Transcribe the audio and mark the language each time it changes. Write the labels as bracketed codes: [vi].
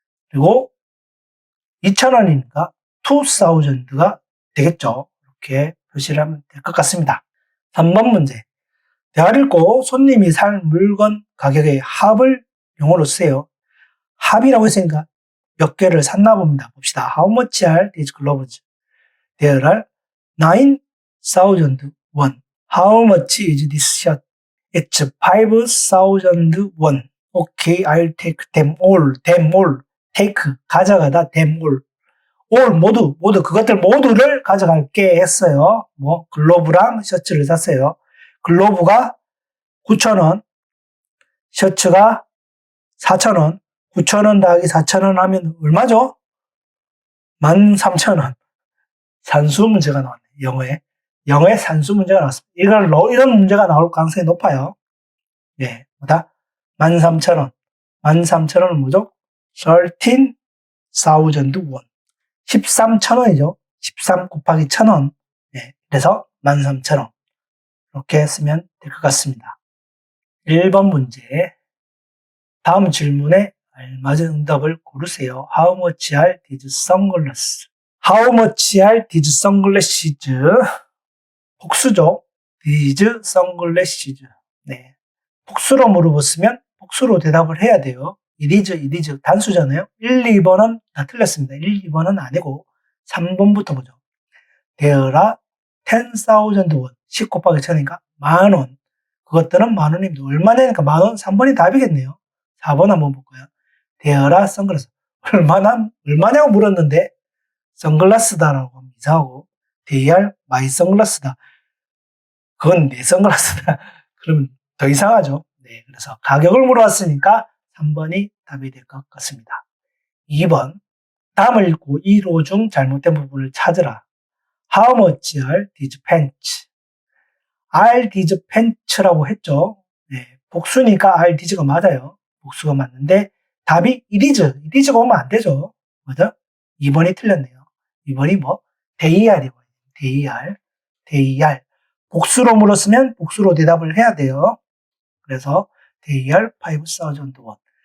[ko] 그리고 2000원이니까 2000가 되겠죠. 이렇게 표시를 하면 될 것 같습니다. 3번 문제. 대화를 읽고 손님이 살 물건 가격의 합을 영어로 쓰세요. 합이라고 했으니까 몇 개를 샀나 봅니다. 봅시다. [en] How much are these gloves? There are 9,000 won. How much is this shirt? It's 5,000 won. Okay, I'll take them all. take, [ko] 가져가다, [en] them all. [ko] all, 모두, 그것들 모두를 가져갈게 했어요. 글로브랑 셔츠를 샀어요. 글로브가 9,000원, 셔츠가 4,000원, 9,000원 더하기 4,000원 하면 얼마죠? 13,000원. 산수 문제가 나왔네요. 영어에 산수 문제가 나왔습니다. 이런 문제가 나올 가능성이 높아요. 예, 뭐다? 13,000원. 13,000원은 뭐죠? [en] 13,000 won. [ko] 13,000원이죠. 13 곱하기 1,000원. 예, 그래서 13,000원. 이렇게 쓰면 될 것 같습니다. 1번 문제. 다음 질문에 알맞은 응답을 고르세요. [en] How much are these sunglasses? How much are these sunglasses? [ko] 복수죠. [en] These sunglasses. [ko] 네. 복수로 물어봤으면 복수로 대답을 해야 돼요. [en] it is [ko] 단수잖아요. 1, 2번은 다 틀렸습니다. 1, 2번은 아니고 3번부터 보죠. [en] There are 10,000 won. [ko] 10 곱하기 1000이니까 만원. 그것들은 만원입니다. 얼마냐니까 만원. 3번이 답이겠네요. 4번 한번 볼까요? [en] There are sunglasses. [ko] 얼마냐고 물었는데 선글라스다라고 하면 이상하고, [en] They are my sunglass [ko] 다. 그건 내 선글라스다. 그러면 더 이상하죠. 네, 그래서 가격을 물어봤으니까 3번이 답이 될 것 같습니다. 2번. 다음을 읽고 1호 중 잘못된 부분을 찾으라. [en] How much are these pants? are these pants라고 했죠. [ko] 네, 복수니까 [en] are these [ko] 가 맞아요. 복수가 맞는데 답이 [en] it is [ko] 가 오면 안 되죠. 맞아? 2번이 틀렸네요. 2번이 뭐? [en] they are이고 they are. [ko] 복수로 물었으면 복수로 대답을 해야 돼요. 그래서 [en] they are 5,000 won.